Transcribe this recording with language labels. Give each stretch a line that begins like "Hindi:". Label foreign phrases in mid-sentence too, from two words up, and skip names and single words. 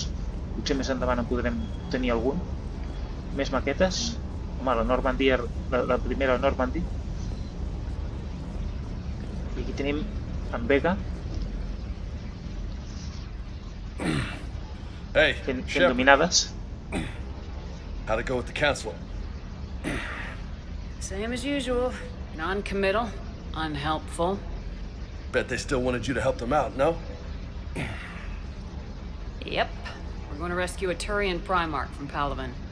Catalan: Potser més endavant en podrem tenir algun. Més maquetes. Home, la Normandy, la primera Normandy. I aquí tenim en Vega.
English: Hey,
Catalan: Fent
English: Shepard,
Catalan: dominades.
English: how'd it go with the council? Same as usual. Non-committal, unhelpful. Bet they still wanted you to help them out, no? Yep. We're going to rescue a Turian Primarch from Parlem.